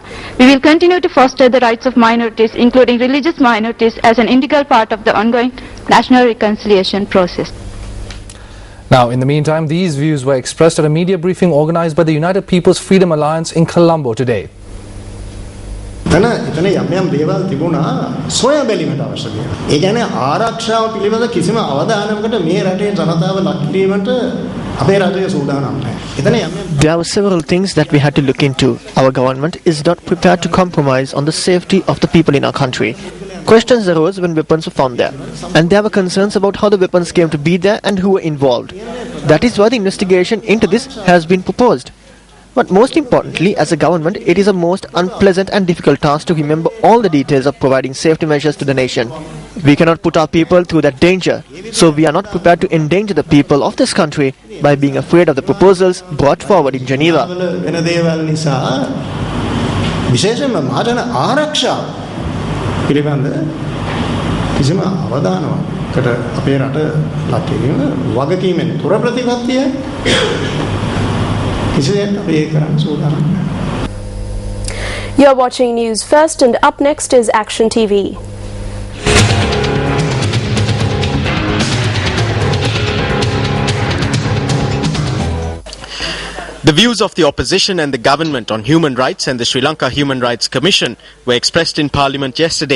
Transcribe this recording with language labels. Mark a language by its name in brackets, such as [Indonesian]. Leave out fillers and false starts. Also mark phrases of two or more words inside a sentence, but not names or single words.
[English] We will continue to foster the rights of minorities, including religious minorities, as an integral part of the ongoing national reconciliation process. Now, in the meantime, these views were expressed at a media briefing organized by the United People's Freedom Alliance in Colombo today. [Sinhala] එතන යම් යම් දේවල් තිබුණා සොයා බැලීමට අවශ්‍ය දේවල්. ඒ කියන්නේ ආරක්ෂාව පිළිබඳ කිසිම අවධානයකට මේ රටේ ජනතාව ලක් කිරීමට අපේ රටේ සූදානම් නැහැ. එතන යම් [English] There were several things that we had to look into. Our government is not prepared to compromise on the safety of the people in our country. Questions arose when weapons were found there, and there were concerns about how the weapons came to be there and who were involved. That is why the investigation into this has been proposed. But most importantly, as a government, it is a most unpleasant and difficult task to remember all the details of providing safety measures to the nation. We cannot put our people through that danger, so we are not prepared to endanger the people of this country by being afraid of the proposals brought forward in Geneva. [Sinhala] පිළිබඳ කිසිම අවධානයකට අපේ රට ලක් කිරීම වගකීමෙන් තොර ප්‍රතිපත්තිය කිසිසේත් අපි ඒක කරන්න සූදානම් නැහැ. [English] You're watching News First, and up next is Action TV. The views of the opposition and the government on human rights and the Sri Lanka Human Rights Commission were expressed in Parliament yesterday.